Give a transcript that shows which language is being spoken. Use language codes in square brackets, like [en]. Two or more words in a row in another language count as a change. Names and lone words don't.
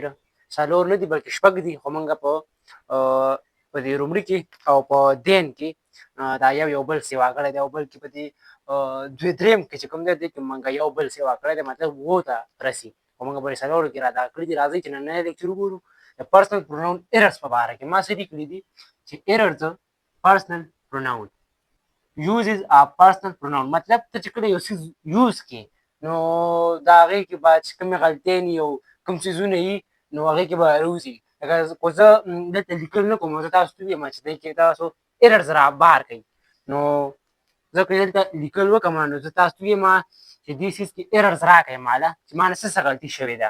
[ps] څلور نه دي بلکې شپږ دي خو موږ په دې رومړي کې او په دین کې دا یو بل سیوا کړی دی او بلکې په دې دریم کې چې کوم دی دې کې موږ یو بل سیوا کړی دی مطلب اووه ته رسي خو موږ به یې څلورو کې را دا کړي دي. راځئ چې نننی لیکچر وګورو د [en] personal pronoun errors [ps] په باره کې. ما څه لیکلي دي چې [en] errors personal pronoun uses of personal pronoun [ps] مطلب ته چې کله یو څیز یوز کې نو د هغې کې به چې کومې غلطیانې او کوم څیزونه وي نو هغې کې به راوځي. لکه خو زه دلته لیکل نه کوم، زه تاسو ته وایم چې دې کې تاسو ایررز را بار کوئ. نو زه که دلته لیکل وکړم نو زه تاسو ته وایم چې دې څیز کې ایررز راکړئ ماله چې ما نه څه غلطي شوې ده.